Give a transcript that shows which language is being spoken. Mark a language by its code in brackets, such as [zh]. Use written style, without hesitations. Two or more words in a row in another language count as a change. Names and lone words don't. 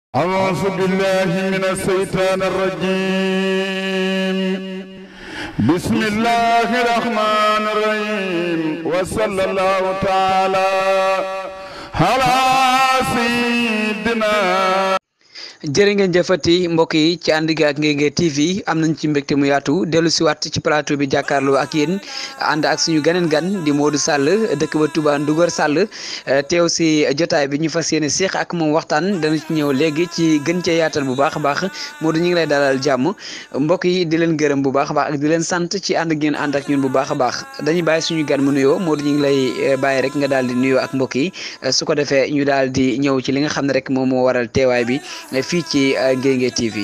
[ar] أعوذ بالله من الشيطان الرجيم بسم الله الرحمن الرحيم وصلى الله تعالى على سيدنا. [wo] jërë ngeen jëfati mbokk yi ci ànd gi ak Ngéngué TV am nañ ci mbégte mu yaatu dellu si waat ci plateau bi jàkkaarloo ak yéen ànd ak suñu ganeen gan di Modou Sall dëkk ba Touba Ndougar Sall teew si jotaay bi ñu fas yéene seex ak moom waxtaan dana ci ñëw léegi ci gën cee yaatal bu baax a baax Modou ñu ngi lay dalal jàmm mbokk yi di leen gërëm bu baax a baax ak di leen sant ci ànd ngeen ànd ak ñun bu baax a baax dañuy bàyyi suñu gan mu nuyoo Modou ñu ngi lay bàyyi rek nga daal di nuyoo ak mbokk yi su ko defee ñu daal di ñëw ci li nga xam ne rek moom moo waral teewaay bi fii ci Ngéngué TV.